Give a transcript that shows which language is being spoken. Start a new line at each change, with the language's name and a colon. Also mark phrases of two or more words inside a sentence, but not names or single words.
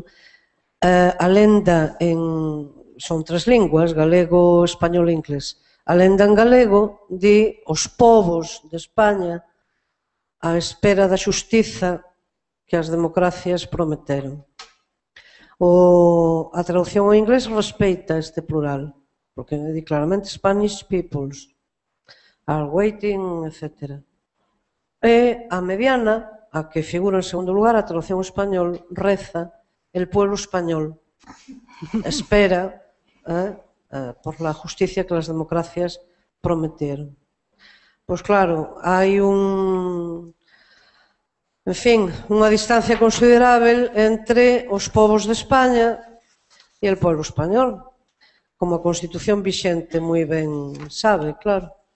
Galician: A lenda son 3 linguas, galego, español e inglés. A lenda en galego di os povos de España á espera da xustiza que as democracias prometeron. A traducción ao inglés respeita este plural, porque di claramente
English: Spanish peoples are waiting,
Galician: etc. E a mediana, a que figura en segundo lugar, a traducción ao español, reza
Spanish: el pueblo español espera por la justicia que las democracias prometieron.
Galician: Pois claro, hai unha distancia considerável entre os povos de España e o
Spanish: pueblo español,
Galician: como a Constitución vixente moi ben sabe, claro.